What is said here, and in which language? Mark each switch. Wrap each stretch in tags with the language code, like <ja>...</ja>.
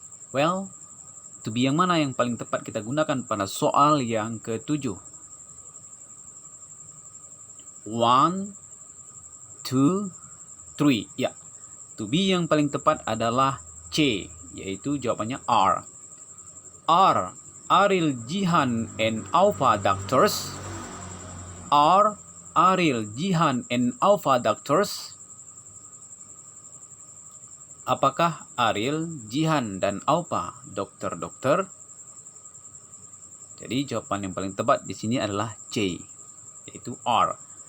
<id>Well, to be yang mana yang paling tepat kita gunakan pada soal yang ke-7? 1, 2, 3. Ya, to be yang paling tepat adalah C, yaitu jawabannya are.</id> <en>Are Ariel, Jihan, and Alpha doctors? Are Ariel, Jihan, and Alpha doctors?</en> <id>Apakah Ariel, Jihan, dan Alpha dokter-dokter? Jadi jawaban yang paling tepat di sini adalah C, yaitu are.</id>